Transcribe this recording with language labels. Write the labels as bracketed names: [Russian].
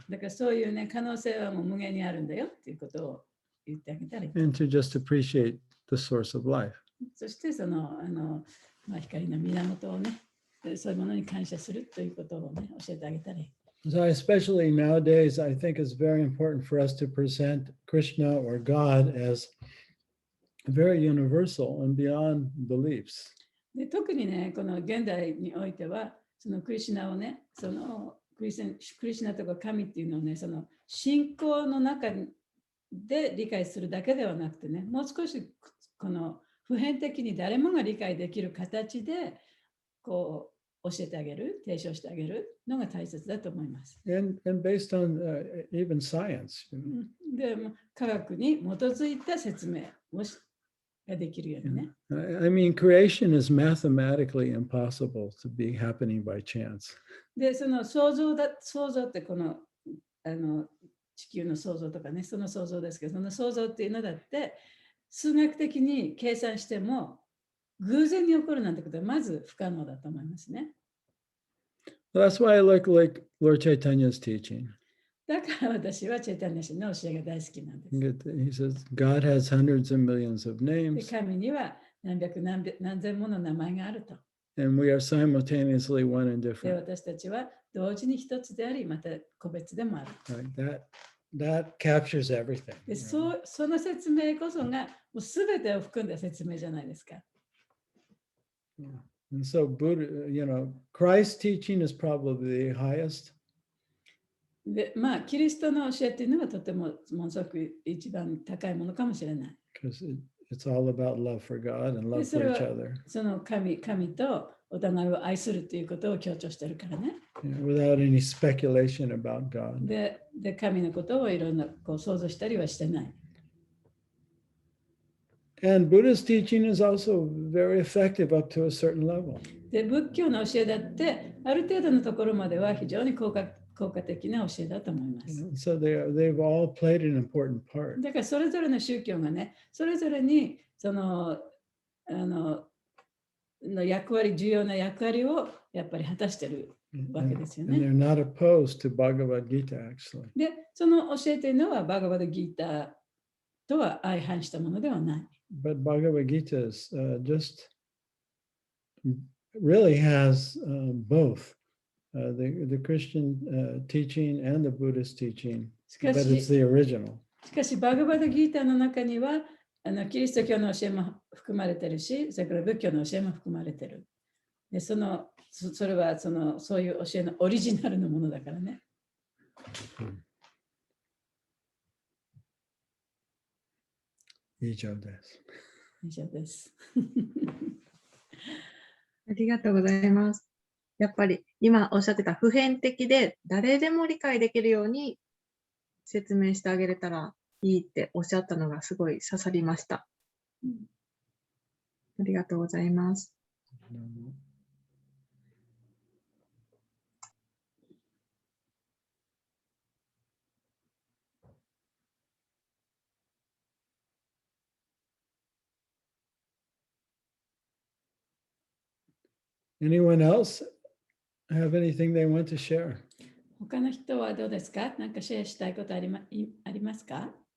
[Japanese] だからそういうね、可能性はもう無限にあるんだよっていうことを言ってあげたらいい。 [English] And to just appreciate the source of life. [Japanese] そしてその光の源をね、そういうものに感謝するということをね、教えてあげたらいい。 [English] So especially nowadays, I think it's very important for us to present Krishna or God as very universal and beyond beliefs. [Japanese] で特にね、この現代においては、そのクリシュナをね、そのクリシュナとか神っていうのをね、その信仰の中で理解するだけではなくてね、もう少しこの普遍的に誰もが理解できる形でこう教えてあげる、提唱してあげるのが大切だと思います。 [English] And based on even science. [Japanese] で、科学に基づいた説明をができるようにね。 [English] I mean, creation is mathematically impossible to be happening by chance. [Japanese] で、その創造ってこの、地球の創造とかね、その創造ですけど、その創造っていうのだって、数学的に計算しても、偶然に起こるなんてことはまず不可能だと思いますね。 [English] That's why I like Lord Chaitanya's teaching. [Japanese] だから私はチェイタニア神の教えが大好きなんです。 [English] He says God has hundreds of millions of [Japanese] で [English] names, [Japanese] 神には何千もの名前があると。 [English] and we are simultaneously one and [Japanese] で [English] different. [Japanese] 私たちは同時に一つであり、また個別でもある。 [English] Right? That captures everything. [Japanese] でその説明こそがもう全てを含んだ説明じゃないですか。 [English] And so Buddha, Christ's teaching is probably the highest. [Japanese] で、まあ、キリストの教えっていうのはとてもものすごく一番高いものかもしれない。 [English] Because it's all about love for God and [Japanese] で [English] love [Japanese] そ [English] for [Japanese] れ [English] each [Japanese] は [English] other. [Japanese] その神とお互いを愛するということを強調してるからね。 [English] Without any speculation about God. [Japanese] で神のことをいろんな想像したりはしてない。 [English] And Buddha's teaching is also very effective up to a certain level. [Japanese] で仏教の教えだってある程度のところまでは非常に効果的な教えだと思います。 [English] So they've all played an important part. [Japanese] だからそれぞれの宗教がね、それぞれにその重要な役割をやっぱり果たしているわけですよ [English] And [Japanese] ね。 [English] they're not opposed to Bhagavad Gita, actually. [Japanese] で、その教えというのはバガバッドギーターとは相反したものではない。 [English] But Bhagavad Gita is just really has both the Christian teaching and the Buddhist teaching, [Japanese] しか [English] but it's [Japanese] し、 [English] the original. [Japanese] バガバッドギーターの中にはキリスト教の教えも含まれているし、それから仏教の教えも含まれている。で、それはそういう教えのオリジナルのものだからね。以上です。以上です。ありがとうございます。やっぱり今おっしゃってた普遍的で誰でも理解できるように説明してあげれたらいいっておっしゃったのがすごい刺さりました。ありがとうございます。 [English] Anyone else have anything they want to share? [Japanese] 他の人はどうですか？何かシェアしたいことありますか